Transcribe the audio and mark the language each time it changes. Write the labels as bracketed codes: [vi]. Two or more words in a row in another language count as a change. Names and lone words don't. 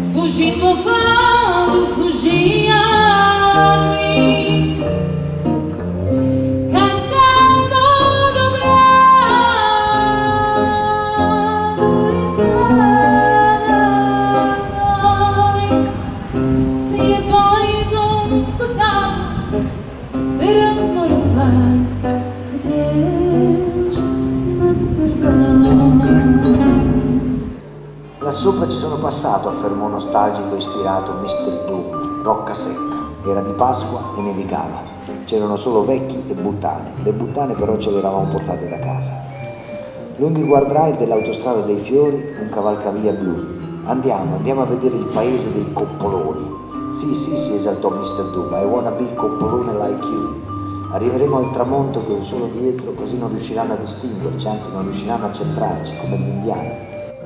[pt] fugindo falo, fugia-me, cantando dobrado e se é pois pecado ter amor far, que Deus me perdone. [it] Là sopra ci sono passato, affermò nostalgico e ispirato Mr. Doom, rocca secca. Era di Pasqua e nevicava. C'erano solo vecchi e buttane. Le buttane però ce le eravamo portate da casa. Lungo i guardrail dell'autostrada dei fiori, un cavalcavia blu. Andiamo a vedere il paese dei coppoloni. Sì, esaltò Mr. [en] Doom, I wanna be coppolone like you. [it] Arriveremo al tramonto con il sole dietro, così non riusciranno a distinguerci, anzi non riusciranno a centrarci, come gli indiani.